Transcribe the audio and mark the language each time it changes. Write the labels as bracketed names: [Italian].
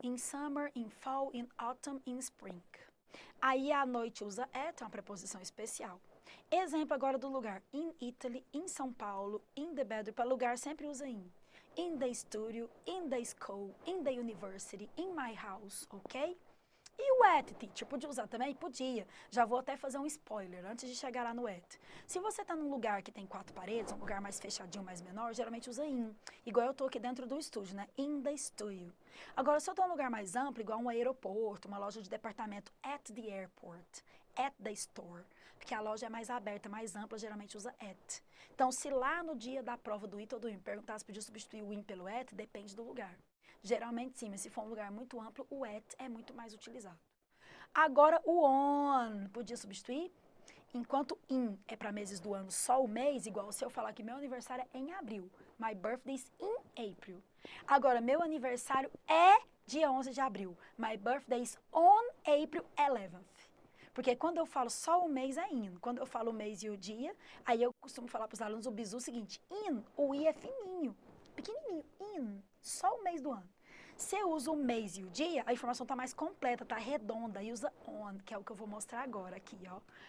[English] In summer, in fall, in autumn, in spring. [Portuguese] Aí, à noite, usa at, é uma preposição especial. Exemplo agora do lugar. In Italy, em São Paulo, [English] in the bedroom. [Portuguese] Para lugar sempre usa in. [English] In the studio, in the school, in the university, in my house, ok? [Portuguese] E o at, teacher, podia usar também? Podia. Já vou até fazer um spoiler antes de chegar lá no at. Se você está num lugar que tem 4 paredes, um lugar mais fechadinho, mais menor, geralmente usa in. Igual eu estou aqui dentro do estúdio, né? [English] In the studio. [Portuguese] Agora, se eu estou num lugar mais amplo, igual um aeroporto, uma loja de departamento, [English] at the airport, at the store. [Portuguese] Porque a loja é mais aberta, mais ampla, geralmente usa at. Então, se lá no dia da prova do it ou do im perguntar se podia substituir o in pelo at, depende do lugar. Geralmente sim, mas se for um lugar muito amplo, o at é muito mais utilizado. Agora o on, podia substituir? Enquanto in é para meses do ano, só o mês, igual se eu falar que meu aniversário é em abril. [English] My birthday is in April. [Portuguese] Agora, meu aniversário é dia 11 de abril. [English] My birthday is on April 11th. [Portuguese] Porque quando eu falo só o mês é in. Quando eu falo o mês e o dia, aí eu costumo falar para os alunos o bizu o seguinte, in, o i é fininho, pequenininho, in, só o mês do ano. Se eu uso o mês e o dia, a informação está mais completa, está redonda, e usa on, que é o que eu vou mostrar agora aqui, ó.